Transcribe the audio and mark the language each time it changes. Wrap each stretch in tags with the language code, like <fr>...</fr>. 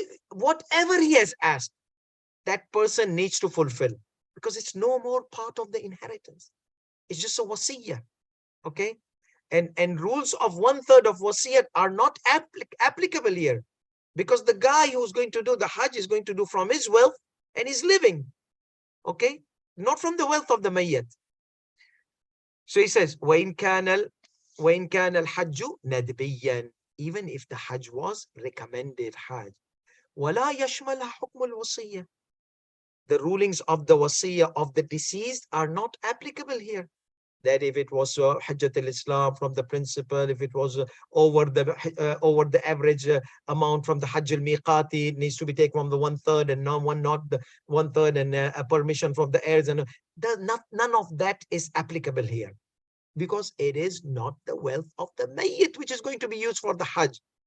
<en>Whatever he has asked, that person needs to fulfill, because it's no more part of the inheritance. It's just a wasiyah. Okay, and rules of 1/3 of wasiyah are not applicable here, because the guy who's going to do the Hajj is going to do from his wealth and his living. Okay, not from the wealth of the mayyat. So he says,</en> <ar>وَإِنْ كَانَ الْحَجُّ نَدْبِيًّا.</ar> <en>Even if the Hajj was recommended Hajj.</en> <ar>وَلَا يَشْمَلَ حُكْمُ الْوَصِيَّةِ.</ar> <en>The rulings of the wasiyah of the deceased are not applicable here. That if it was Hajjat al-Islam from the principal, if it was over the average amount from the Hajj al-Miqati, it needs to be taken from the 1/3, and not the 1/3, and a permission from the heirs, and none of that is applicable here, because it is not the wealth of the mayyit which is going to be used for the Hajj.</en>